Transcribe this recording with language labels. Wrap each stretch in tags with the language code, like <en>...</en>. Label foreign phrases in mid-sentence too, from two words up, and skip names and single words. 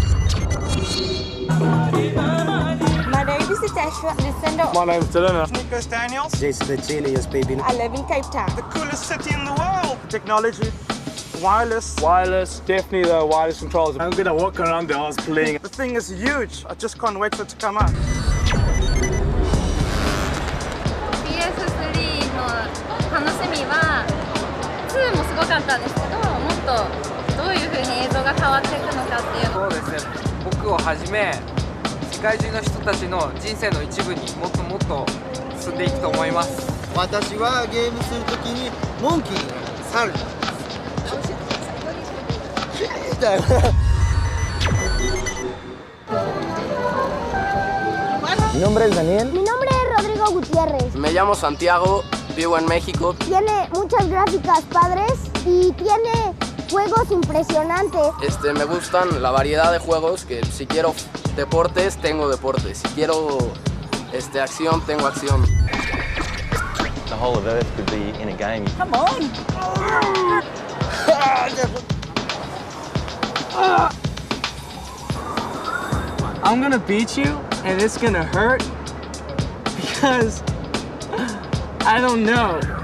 <en>My name is Natasha Lucinda. My name's Delena. Nicholas Daniels. Jason Vegelius, baby. I live in Cape Town. The coolest city in the world. Technology. Wireless. Wireless, definitely the wireless controls. I'm gonna walk around the house playing. The thing is huge. I just can't wait for it to come out.</en> <ja>PS3 の楽しみは2もすごかったんですけど、もっとどういう風に映像が変わっていくのかっていう。そうですね。僕をはじめ世界中の人たちの人生の一部にもっともっと進んでいくと思います。私はゲームするときにモンキーに猿。</ja> <es>Mi nombre es Daniel. Mi nombre es Rodrigo Gutiérrez. Me llamo Santiago, vivo en México. Tiene muchas gráficas padres y tiene juegos impresionantes. Me gustan la variedad de juegos, que si quiero deportes, tengo deportes. Si quiero acción, tengo acción.</es> <en>The whole of Earth could be in a game. Come on. I'm gonna beat you, and it's gonna hurt because I don't know.</en>